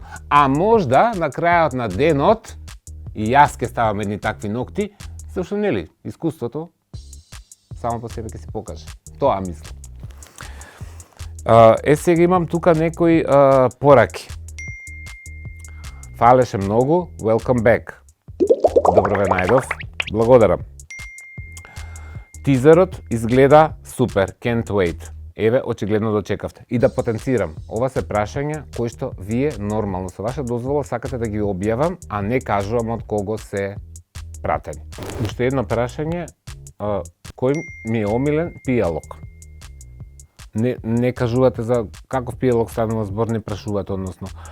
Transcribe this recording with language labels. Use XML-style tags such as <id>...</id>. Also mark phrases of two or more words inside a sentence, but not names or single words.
<mk>А можда на крајот на денот и јас ќе ставам едни такви нокти, зашто нели, искуството само по себе ќе се покаже. Тоа мислам. Сега имам тука некои пораки. Фалеше многу,</mk> <en>welcome back.</en> <mk>Добро ве најдов. Благодарам. Тизерот изгледа супер,</mk> <en>can't wait.</en> <mk>Еве, очигледно дочекавте. И да потенцирам, ова се прашања кои што вие нормално со ваша дозвола сакате да ги објавам, а не кажувам од кого се пратени. Уште едно прашање, кој ми е омилен пијалок? Не кажувате за каков пијалок станува збор, не прашувате, односно.</mk>